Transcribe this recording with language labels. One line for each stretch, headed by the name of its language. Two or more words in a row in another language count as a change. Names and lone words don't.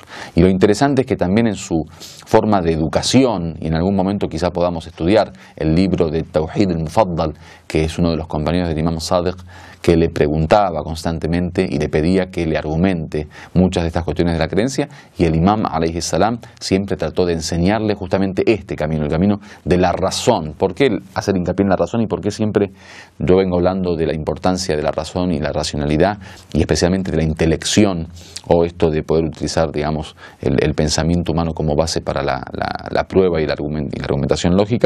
Spanish: Y lo interesante es que también en su forma de educación, y en algún momento quizá podamos estudiar el libro de Tawhid al-Mufaddal, que es uno de los compañeros del Imam Sadiq, que le preguntaba constantemente y le pedía que le argumente muchas de estas cuestiones de la creencia, y el Imam
Arabic: عليه السلام
Spanish: siempre trató de enseñarle justamente este camino, el camino de la razón. ¿Por qué hacer hincapié en la razón y por qué siempre yo vengo hablando de la importancia de la razón y la racionalidad, y especialmente de la intelección, o esto de poder utilizar, digamos, el pensamiento humano como base para la prueba y la argumentación lógica?